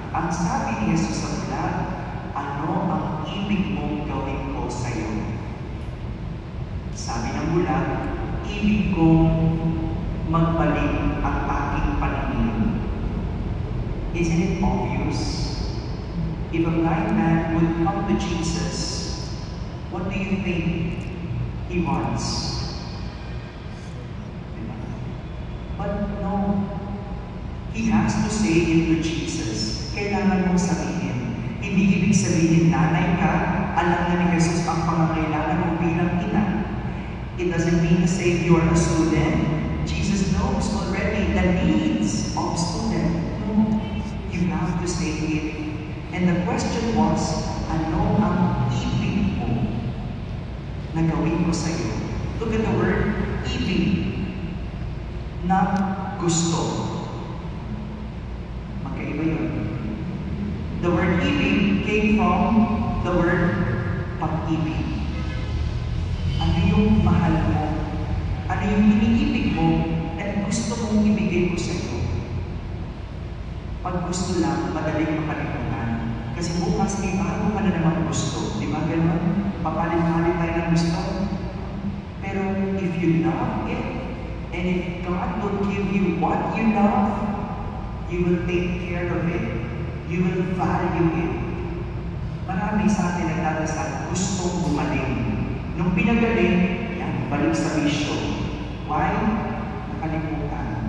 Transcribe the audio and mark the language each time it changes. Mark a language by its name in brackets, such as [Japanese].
[Filipino] Ang sabi ni Jesus sa bulag, "Ano ang ibig mong gawin ko sa iyo?" Sabi ng bulag, "Ibig kong magbalik ang aking paningin." [English] Isn't it obvious? If a blind man would come to Jesus, what do you think he wants? But no, he has to say into Jesus, [Filipino] kailangan mong sabihin. Hindi ibig sabihin, nanay ka, alam na ni Jesus ang pangangailangan mo bilang ina. [English] It doesn't mean to say you are a student. Jesus knows already the needs of student. No, you have to say it. And the question was, [Filipino] ano ang ibig mo na gawin ko sa iyo? [English] Look at the word, [Filipino] ibig. Na gusto. Magkaiba yun. [English] The word ibig came from the word pag-ibig. [Filipino] Ano yung mahal mo? Ano yung iniibig mo at gusto mong ibigay ko sa iyo? Pag gusto lang, madaling makalimutan. Kasi bukas may bago ka na naman gusto. Di ba gano'n? Papalit-palit tayo ng gusto. [English] Pero if you love it, and if God will give you what you love, you will take care of it. You will value it. [Filipino] Marami sa atin nagdadasal, gustong gumaling. Nung pinagaling, yan, balik sa bisyo. Why? Nakalimutan.